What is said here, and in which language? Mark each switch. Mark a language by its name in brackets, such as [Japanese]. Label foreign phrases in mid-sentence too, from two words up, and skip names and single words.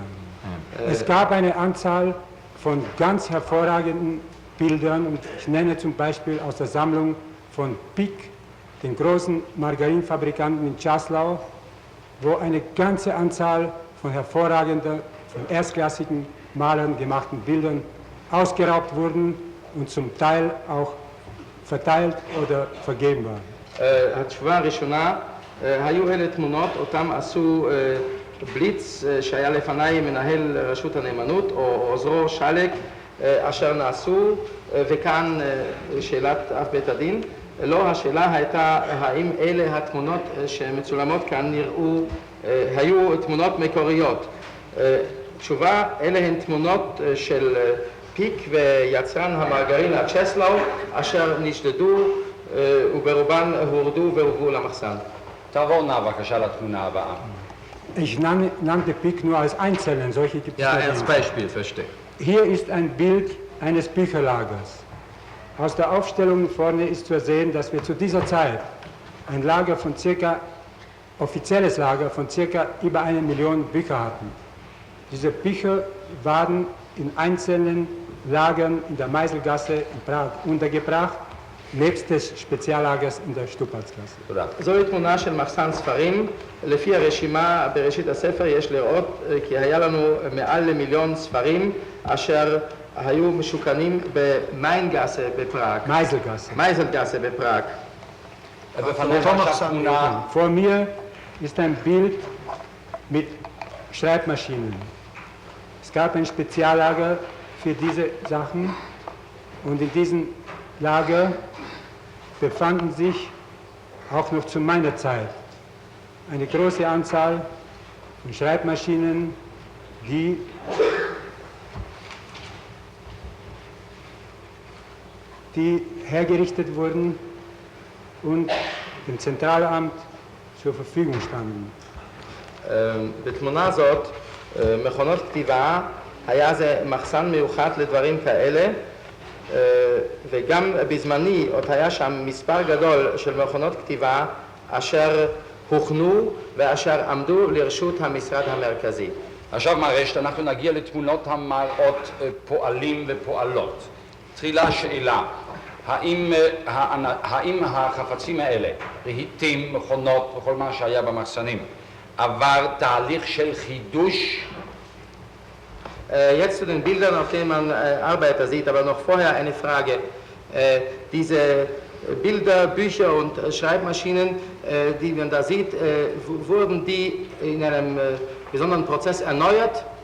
[German] Es gab eine Anzahl von ganz hervorragenden Bildern und ich nenne zum Beispiel aus der Sammlung von Pick, den großen Margarinfabrikanten in Czaslau, wo eine ganze Anzahl von hervorragenden, von erstklassigen Malern gemachten Bildern ausgeraubt wurden und zum Teil auch verteilt oder vergeben waren. [Hebrew] התשובה הראשונה, היו אלה תמונות, אותם עשו בליץ שהיה לפניי מנהל רשות הנאמנות או עוזרו שלק אשר נעשו, וכאן שאלת אב בית הדין, לא, השאלה הייתה האם אלה התמונות שמצולמות כאן נראו, היו תמונות מקוריות. תשובה, אלה הן תמונות של פיק ויצרן המרגרינה צ'סלאו אשר נשדדו וברובן הורדו והובאו למחסן. תעבור נא בבקשה לתמונה הבאה. [German] Ich nannte Pick nur als Einzelnen, solche gibt es Ja, nicht. als Beispiel, verstehe. Hier ist ein Bild eines Bücherlagers. Aus der Aufstellung vorne ist zu sehen, dass wir zu dieser Zeit ein Lager von offizielles Lager von circa über 1 Million Bücher hatten. Diese Bücher waren in einzelnen Lagern in der Meiselgasse in Prag untergebracht, nebst des Speziallagers in der Stupalzgasse. [Hebrew] זוהי תמונה של מחסן ספרים. לפי הרשימה בראשית הספר יש לראות כי היה לנו מעל ל1,000,000 ספרים אשר היו משוכנים במיינגאסה בפראג. מייזלגאסה בפראג. [German] Vor mir ist ein Bild mit Schreibmaschinen. Es gab ein Speziallager für diese Sachen und in diesem Lager befanden sich auch noch zu meiner Zeit eine große Anzahl von Schreibmaschinen, die hergerichtet wurden und dem Zentralamt zur Verfügung standen. [Hebrew] בתמונה הזאת, מכונות כתיבה, היה זה מחסן מיוחד לדברים כאלה, וגם בזמני עוד היה שם מספר גדול של מכונות כתיבה אשר הוכנו ואשר עמדו לרשות המשרד המרכזי. עכשיו מראה שאנחנו נגיע לתמונות המראות פועלים ופועלות. תחילה שאלה, האם החפצים האלה, רהיטים, מכונות וכל מה שהיה במחסנים, עבר תהליך של חידוש? [German] Jetzt zu den Bildern, auf denen man Arbeiter sieht, aber noch vorher eine Frage. Diese Bilder, Bücher und Schreibmaschinen, die man da sieht, wurden die in einem besonderen Prozess erneuert?